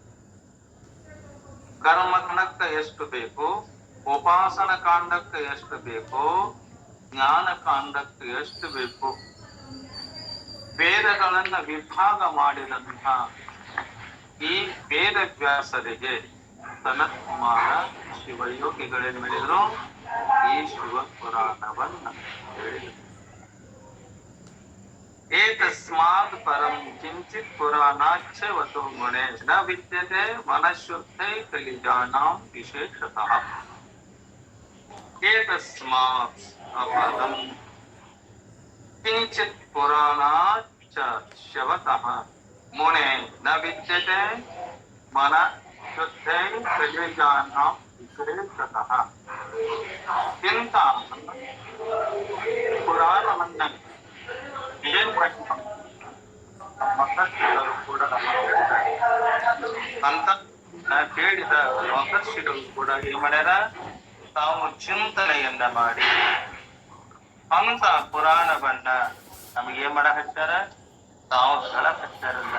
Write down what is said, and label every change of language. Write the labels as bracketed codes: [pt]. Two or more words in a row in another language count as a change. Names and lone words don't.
[kn] ಕರ್ಮಕಾಂಡಕ್ಕೆ ಎಷ್ಟು ಬೇಕು, ಉಪಾಸನ ಕಾಂಡಕ್ಕೆ ಎಷ್ಟು ಬೇಕು, ಜ್ಞಾನ ಕಾಂಡಕ್ಕೆ ಎಷ್ಟು ಬೇಕು, ವೇದಗಳನ್ನ ವಿಭಾಗ ಮಾಡಿದಂತಹ ಈ ವೇದ ವ್ಯಾಸರಿಗೆ ಸನತ್ ಕುಮಾರ ಶಿವಯೋಗಿಗಳೇನು ಹೇಳಿದ್ರು, ಈ ಶಿವ ಪುರಾಣವನ್ನ ಹೇಳಿದರು. [sa] ಏತಸ್ಮಾತ್ ಪರಂ ಕಿಂಚಿತ್ ಪುರಾಣಾಚ್ಛ ವತೋ ಗುಣೇ ನ ವಿದ್ಯತೆ ಮನಃಶುದ್ಧೈ ಕಲಿಜಾನಾಂ ವಿಶೇಷತಃ. ಏತಸ್ಮಾತ್ ಅಪರಂ ಕಿಂಚಿತ್ ಪುರಾಣಾಚ್ಛ ಶವತಃ ಮುನೆ ನ ವಿದ್ಯತೆ ಮನಃಶುದ್ಧೈ ಕಲಿಜಾನಾಂ ವಿಶೇಷತಃ. [kn] ಇಂಥ ಪುರಾಣವನ್ನ ಏನ್ ಕೂಡ ಅಂತ ಕೇಳಿದ ಮಹರ್ಷಿಗಳು ಕೂಡ ಏನ್ ಮಾಡ್ಯಾರ, ತಾವು ಚಿಂತನೆಯನ್ನ ಮಾಡಿ ಅಂತ ಪುರಾಣವನ್ನ ನಮಗೇನ್ ಮಾಡ ಹಚ್ಚಾರ, ತಾವು ಹೇಳ ಹಚ್ಚಾರಲ್ಲ.